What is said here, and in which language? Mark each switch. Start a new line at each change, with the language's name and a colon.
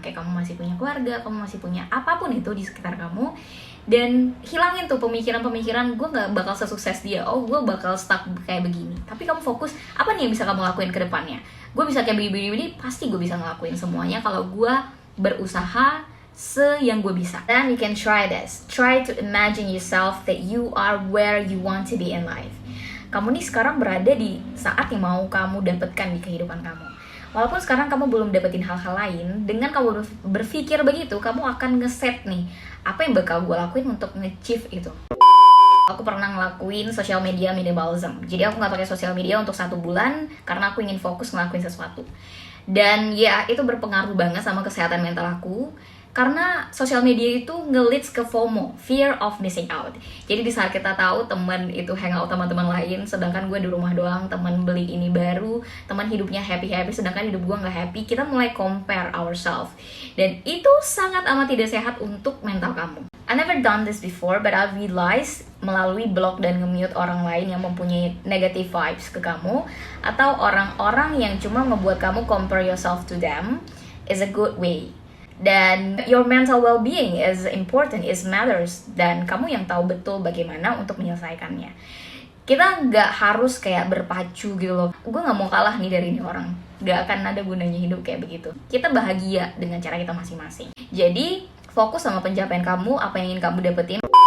Indonesian: Kayak kamu masih punya keluarga, kamu masih punya apapun itu di sekitar kamu. Dan hilangin tuh pemikiran-pemikiran gue gak bakal sesukses dia, oh gue bakal stuck kayak begini. Tapi kamu fokus, apa nih yang bisa kamu lakuin ke depannya? Gue bisa kayak begini, pasti gue bisa ngelakuin semuanya kalau gue berusaha yang gue bisa.
English: Then you can try this. Try to imagine yourself that you are where you want to be in life.
Indonesian: Kamu nih sekarang berada di saat yang mau kamu dapatkan di kehidupan kamu. Walaupun sekarang kamu belum dapetin hal-hal lain, dengan kamu berpikir begitu, kamu akan ngeset nih apa yang bakal gue lakuin untuk
English: nge-achieve
Indonesian: itu. Aku pernah ngelakuin social media minimalism. Jadi aku gak pakai sosial media untuk 1 bulan karena aku ingin fokus ngelakuin sesuatu. Dan ya itu berpengaruh banget sama kesehatan mental aku. Karena sosial media itu nge-leads ke FOMO,
English: fear of missing out.
Indonesian: Jadi di saat kita tahu teman itu hangout sama teman lain, sedangkan gue di rumah doang, teman beli ini baru, teman hidupnya happy-happy, sedangkan hidup gue gak happy, kita mulai
English: compare ourselves.
Indonesian: Dan itu sangat amat tidak sehat untuk mental kamu.
English: I never done this before, but I realized
Indonesian: melalui blog dan nge-mute orang lain yang mempunyai
English: negative vibes
Indonesian: ke kamu, atau orang-orang yang cuma ngebuat kamu
English: compare yourself to them, is a good way.
Indonesian: Dan
English: your mental well-being is important, is matters.
Indonesian: Dan kamu yang tahu betul bagaimana untuk menyelesaikannya. Kita nggak harus kayak berpacu gitu loh. Gue nggak mau kalah nih dari ini orang. Nggak akan ada gunanya hidup kayak begitu. Kita bahagia dengan cara kita masing-masing. Jadi fokus sama pencapaian kamu, apa yang ingin kamu dapetin.